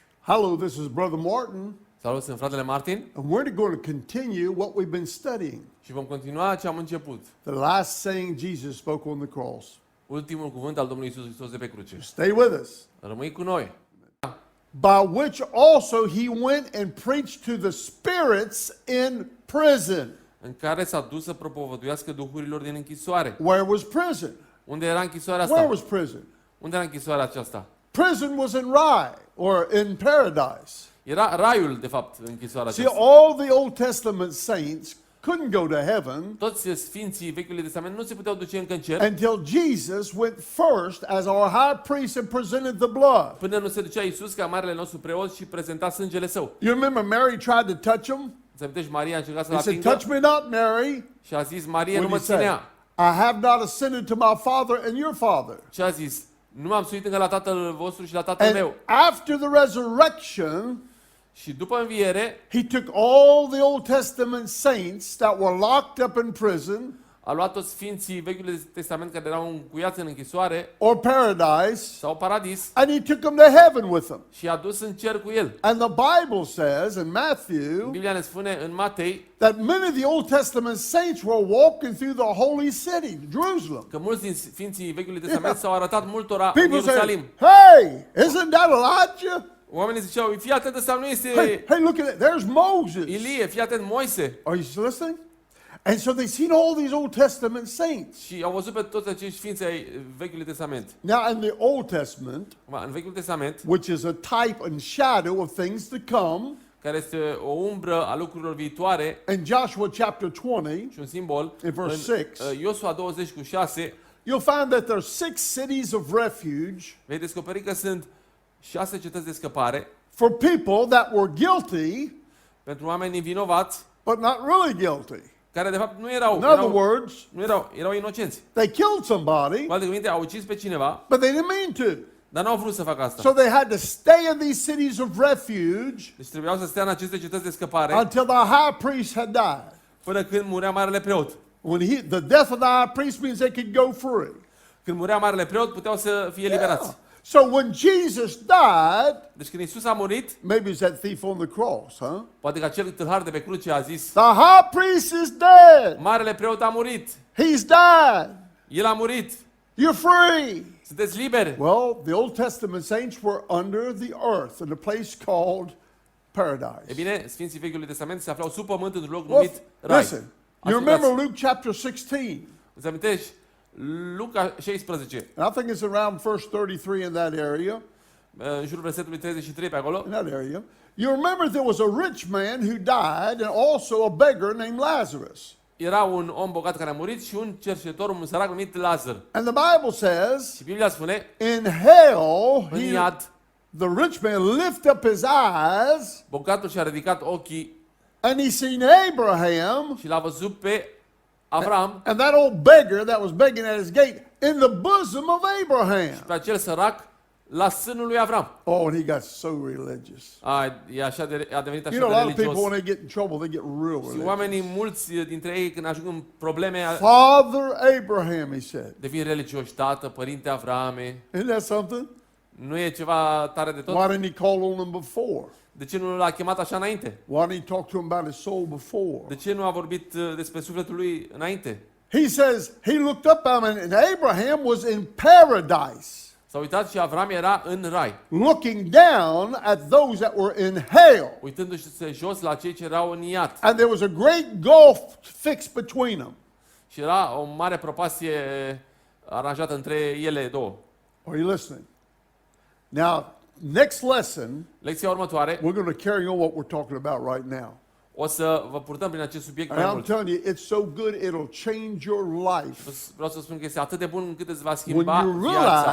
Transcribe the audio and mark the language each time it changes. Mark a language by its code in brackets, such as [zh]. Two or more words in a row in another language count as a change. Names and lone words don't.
[en] Hello, this is Brother Martin, [ro] Salut, sunt fratele Martin [en] and we're going to continue what we've been studying. [ro] și vom continua ce am început. [en] The last saying Jesus spoke on the cross. [ro] Ultimul cuvânt al Domnului Iisus Hristos de pe cruce. [en] Stay with us. [ro] Rămâi cu noi. [en] By which also he went and preached to the spirits in prison. [ro] În care s-a dus să propovăduiască duhurilor din închisoare. [en] Where was prison? [ro] Unde era închisoarea [en] Where [ro] asta? [en] was prison? [ro] Unde era închisoarea aceasta? [en] Prison was in Rai or in paradise. [ro] Era raiul, de fapt, închisoarea [en] See, [ro] aceasta. [en] all the Old Testament saints couldn't go to heaven [ro] Toți sfinții Vechiului Testament nu se puteau duce încă în cer [en] until Jesus went first as our high priest and presented the blood. [ro] până nu se ducea Iisus ca marele nostru preot și prezenta sângele său. [en] You remember Mary tried to touch him? [ro] Îți amintești, Maria a încercat să-l [en] He said, [ro] atingă [en] touch me not, Mary. [ro] și a zis, Maria nu [en] What [ro] mă [en] did he say? [ro] ținea. [en] I have not ascended to my Father and your Father. [ro] Și a zis, nu m-am suit încă la tatăl vostru și la tatăl meu. [en] And after the resurrection, [ro] Și după înviere, [en] he took all the Old Testament saints that were locked up in prison [ro] a luat toți sfinții Vechiului Testament care erau încuiați în închisoare [en] or paradise, [ro] sau paradis [en] and he took them to heaven with him. [ro] și i-a dus în cer cu el. [en] And the Bible says in Matthew [ro] Biblia ne spune în Matei [en] that many of the Old Testament saints were walking through the holy city, Jerusalem. [ro] că mulți din sfinții Vechiului Testament s-au arătat multora în [en] People [ro] Ierusalim. [en] say, hey, isn't that Elijah? [ro] Oamenii ziceau, fii atent, ăsta nu este [en] Hey, look at it. There's Moses. [ro] Ilie, fii atent, Moise. [en] Are you listening? And so they've seen all these Old Testament saints. [ro] Și au văzut pe toți acești sfinți ai Vechiului Testament. [en] Now, in the Old Testament, [ro] În Vechiul Testament, [en] which is a type and shadow of things to come, [ro] care este o umbră a lucrurilor viitoare [en] in Joshua chapter 20, [ro] și un simbol, [en] In verse 6, [ro] în Iosua 20:6, [en] you'll find that there are 6 cities of refuge [ro] vei descoperi că sunt 6 cetăți de scăpare [en] for people that were guilty, [ro] pentru oameni nevinovați, [en] but not really guilty. [ro] care de fapt nu erau, [en] In other words, [ro] erau inocenți. [en] they killed somebody, [ro] Cu alte cuvinte, au ucis pe cineva, [en] but they didn't mean to. [ro] dar n-au vrut să facă asta. [en] So they had to stay in these cities of refuge [ro] Deci trebuiau să stea în aceste cetăți de scăpare [en] until the high priest had died. [ro] până când murea marele preot. [en] The death of the high priest means they could go free. [ro] Când murea marele preot, puteau să fie liberați. [en] Yeah. So when Jesus died, [ro] Deci când Iisus a murit, [en] maybe it's that thief on the cross, huh? [ro] poate că acel tâlhar de pe cruce a zis, [en] The high priest is dead. [ro] marele preot a murit, [en] He's died. [ro] el a murit, [en] You're free. [ro] sunteți liberi. [en] Well, the Old Testament saints were under the earth in a place called [ro] E [en] paradise. [ro] bine, Sfinții Vechiului Testament se aflau sub pământ într-un loc [en] Well, [ro] numit Rai. [en] listen, you [ro] Ascultați. [en] remember Luke chapter 16. [ro] Îți amintești? Luca 16, [en] And I think it's around verse 33 in that area. [ro] în jurul versetului 33 pe acolo. [en] In that area. You remember there was a rich man who died and also a beggar named Lazarus. [ro] Era un om bogat care a murit și un cerșetor, un sărac numit Lazar. [en] And the Bible says, [ro] Și Biblia spune, [en] in hell, [ro] în iad, [en] the rich man lifted up his eyes [ro] bogatul și-a ridicat ochii [en] and he seen Abraham [ro] și l-a văzut pe Avram [en] and that old beggar that was begging at his gate in the bosom of Abraham. [ro] pe acel sărac la sânul lui Avram. [en] Oh, and he got so religious. [ro] A devenit [en] You know, a [ro] așa [en] lot [ro] de [en] of people, when [ro] religios. [en] they get in trouble, they get real [ro] Și [en] religious. [ro] oamenii mulți dintre ei, când ajung în probleme, [en] Father Abraham, he said. [ro] devin religioși. Tată, părinte Avrame. [en] Isn't that something? [ro] Nu e ceva tare de tot? [en] Why didn't he call on him before? [ro] De ce nu l-a chemat așa înainte? [en] Why didn't he talk to him about his soul before? [ro] De ce nu a vorbit despre sufletul lui înainte? [en] He says he looked up at him, and Abraham was in paradise, [ro] S-a uitat și Avram era în rai, [en] looking down at those that were in hell. [ro] uitându-se jos la cei ce erau în iad. [en] And there was a great gulf fixed between them. [ro] Și era o mare propastie aranjată între ele două. [en] Are you listening? Now, next lesson, [ro] Lecția următoare, [en] we're going to carry on what we're talking about right now. [ro] o să vă purtăm prin acest subiect [en] And [ro] mai [en] I'm [ro] mult. [en] telling you, it's so good, it'll change your life. [ro] Vreau să spun că este atât de bun încât îți va [en] When [ro] schimba [en] you [ro] viața.